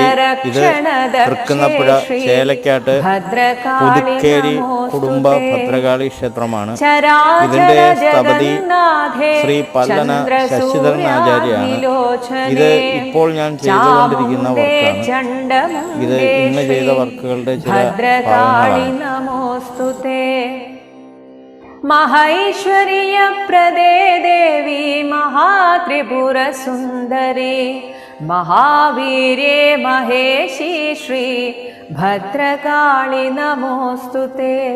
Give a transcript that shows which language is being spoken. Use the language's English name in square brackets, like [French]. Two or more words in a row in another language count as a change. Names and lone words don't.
[Malayalam] ഇത് തൃക്കുന്നപ്പുഴ ചേലക്കാട്ട് പുതുക്കേരി കുടുംബ ഭദ്രകാളി ക്ഷേത്രമാണ്. ഇതിൻ്റെ സ്ഥപതി ശ്രീ പല്ലന ശശിധരൻ ആചാര്യാണ്. ഇത് ഇപ്പോൾ ഞാൻ ചെയ്തുകൊണ്ടിരിക്കുന്ന വർക്കാണ്. ഇത് ഇന്ന് ചെയ്ത വർക്കുകളുടെ ചില ഭാഗങ്ങളാണ്. [Sanskrit] महैश्वर्य प्रदे देवी महात्रिपुर सुंदरी महावीर्ये महेशी श्री भद्रकाली नमोस्तुते।